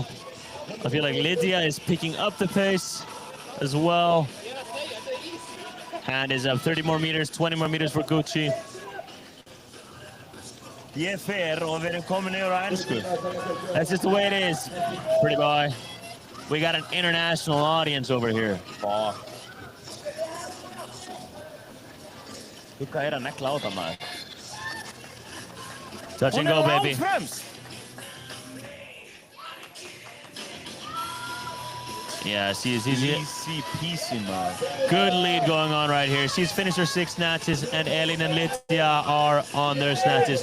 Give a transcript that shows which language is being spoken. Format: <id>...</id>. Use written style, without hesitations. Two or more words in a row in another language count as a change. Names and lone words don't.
<en>I feel like Lydia is picking up the pace as well. Hand is up 30 more meters, 20 more meters for Gucci.</en> <is>Ég fer og við erum komin yfir á ensku.</is> <en>That's just the way it is, pretty boy. We got an international audience over here. Fuck.</en> <is>Hvað að negla á það, maður?</is> <en>Touch and go, baby. Yeah, she's easy peasy, man. Good lead going on right here. She's finished her 6 snatches, and Elin and Lydia are on their snatches.</en>